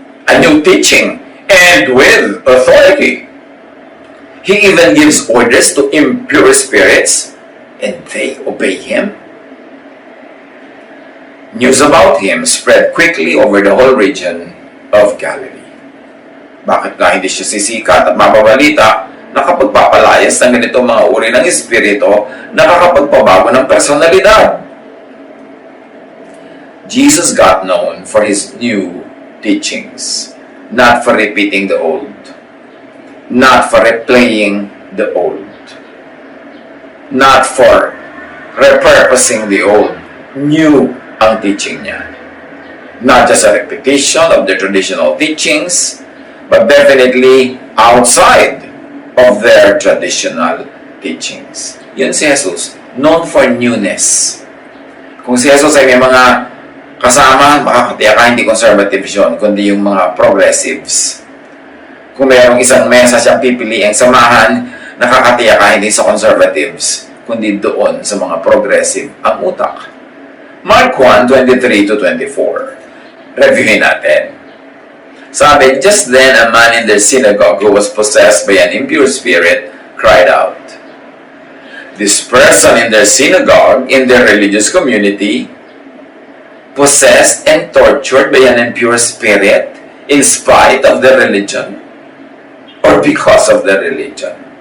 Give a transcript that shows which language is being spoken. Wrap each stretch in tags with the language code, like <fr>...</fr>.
<en>A new teaching and with authority. He even gives orders to impure spirits and they obey him." News about him spread quickly over the whole region of Galilee.</en> <tl>Bakit nga hindi siya sisikat at mababalita na kapagpapalayas ng ganitong mga uri ng espiritu, nakakapagpabago ng personalidad?</tl> <en>Jesus got known for his new teachings, not for repeating the old, not for replaying the old, not for repurposing the old.</en> <tl>New ang teaching niya.</tl> <en>Not just a repetition of the traditional teachings, but definitely outside of their traditional teachings.</en> <tl>Yun si Jesus, known for newness. Kung si Jesus ay may mga kasama, makakatiyak ka, hindi conservatives yun, kundi yung mga progressives. Kung mayroong isang mesa siyang pipiliing samahan, nakakatiyak ka, hindi sa conservatives, kundi doon sa mga progressive ang utak. Mark 1:23-24. Reviewin natin. Sabi,</tl> <en>just then a man in their synagogue who was possessed by an impure spirit cried out. This person in their synagogue, in their religious community, possessed and tortured by an impure spirit in spite of their religion or because of their religion.</en>